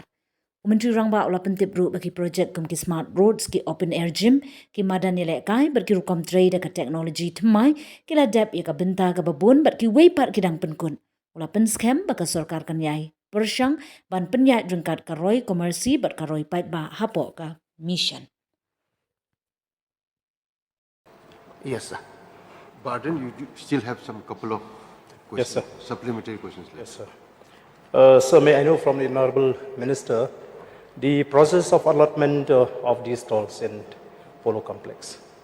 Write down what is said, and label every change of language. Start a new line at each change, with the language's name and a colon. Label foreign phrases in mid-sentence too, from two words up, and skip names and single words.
Khasi: Myntri Rangbah ula pentip ru bagi projek kum ki
English: smart roads
Khasi: ki
English: open air gym
Khasi: ki madan nilai kai berki rukom trade ka teknologi temai kila dep ya ka benta ka babun berki weipat kidang penkun. Ula pen scam baka sorkar kan yai persyang ban penyat jengkat ka roi komersi ber ka roi pait ba hapo ka mission.
English: Yes, sir. Barden, you still have some couple of questions, Yes, sir. supplementary questions left. Yes, sir. Sir, may I know from the Honorable Minister the process of allotment of these stalls in Polo Complex?